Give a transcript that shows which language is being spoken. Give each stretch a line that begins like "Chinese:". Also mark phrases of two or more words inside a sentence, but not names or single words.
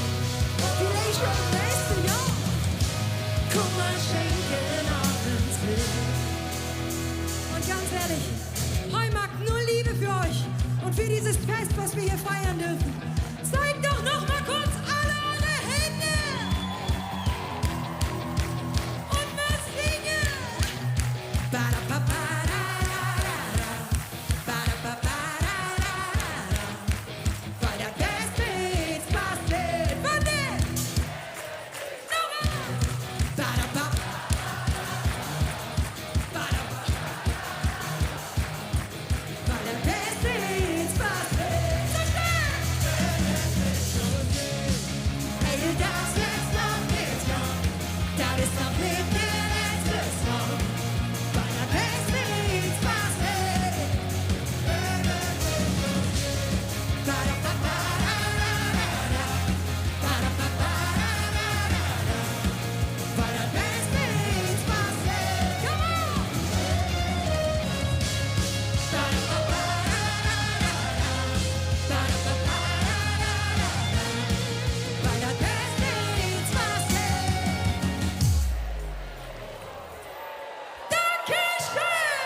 German: Vielleicht schon im nächsten Jahr. Guck mal, schenken auf uns Glück. Und ganz ehrlich, heu mag nur Liebe für euch und für dieses Fest, was wir hier feiern dürfen. Zeigt doch noch mal kurz alle eure Hände und wir singen. Ba-da-ba-ba-da-da-da. Ba-da-ba-ba-da-da-da. Weil das Beste jetzt passiert. Wann denn? Noch einmal. Ba-da-ba. Ba-da-ba. Weil das Beste jetzt passiert. So schnell! Ey, du darfst jetzt noch nicht gehen. Das ist noch nicht der letzte Song. Weil das Beste jetzt passiert. Ba-da-ba-ba-da-da-da. Ba-da-ba-ba-da-da-da. Weil das Beste jetzt passiert.
English: Come on!
German: Weil das Beste jetzt passiert. Dankeschön!